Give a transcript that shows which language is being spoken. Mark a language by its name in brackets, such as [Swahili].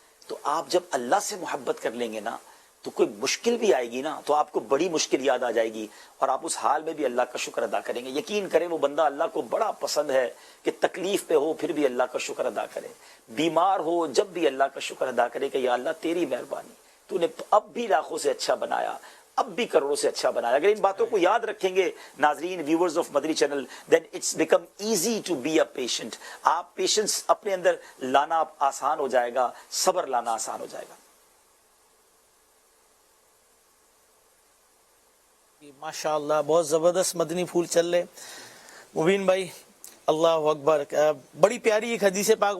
[Urdu] تو آپ جب اللہ سے محبت کر لیں گے نا, تو کوئی مشکل بھی آئے گی نا, تو آپ کو بڑی مشکل یاد آ جائے گی, اور آپ اس حال میں بھی اللہ کا شکر ادا کریں گے. یقین کریں وہ بندہ اللہ کو بڑا پسند ہے کہ تکلیف پہ ہو پھر بھی اللہ کا شکر ادا کرے, بیمار ہو جب بھی اللہ کا شکر ادا کرے کہ یا اللہ تیری مہربانی, تو نے اب بھی لاکھوں سے اچھا بنایا, اب بھی کروڑوں سے اچھا بنایا. [English] اگر ان باتوں کو یاد رکھیں گے [Urdu] ناظرین, [English] Viewers of Madani channel, then it's become easy to be a patient. [Urdu] آپ پیشنس اپنے اندر لانا آسان ہو جائے گا, صبر لانا آسان ہو جائے گا. ماشاء اللہ بہت زبردست مدنی پھول چل رہے. مبین بھائی اللہ اکبر, بڑی پیاری ایک حدیث پاک.